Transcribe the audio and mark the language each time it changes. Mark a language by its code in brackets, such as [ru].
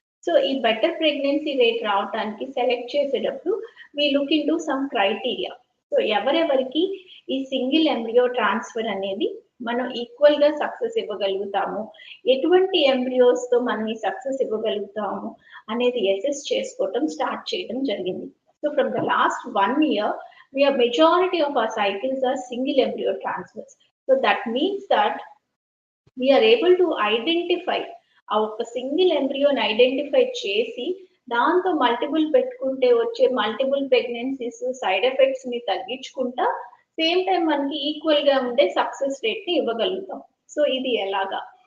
[en] So [te] ఈ better pregnancy rate రావడానికి select చేసేటప్పుడు [en] we look into some criteria. [te] So ఎవరెవరికి ఈ సింగిల్ ఎంబ్రియో ట్రాన్స్ఫర్ అనేది మనం ఈక్వల్ గా సక్సెస్ ఇవ్వగలుగుతాము, ఎటువంటి ఎంబ్రియోస్ తో మనం ఈ సక్సెస్ ఇవ్వగలుగుతాము అనేది అసెస్ చేసుకోవటం స్టార్ట్ చేయడం జరిగింది. [en] So from the last 1 year we are majority of our cycles are single embryo transfers. So that means that we are able to identify [te] ఆ ఒక సింగిల్ ఎంబ్రియోని ఐడెంటిఫై చేసి దాంతో మల్టిపుల్ పెట్టుకుంటే వచ్చే మల్టిపుల్ ప్రెగ్నెన్సీస్ సైడ్ ఎఫెక్ట్స్ ని తగ్గించుకుంటా same time మనకి equal గా ఉండే సక్సెస్ రేట్ ని ఇవ్వగలుగుతాం. సో ఇది ఎలాగా?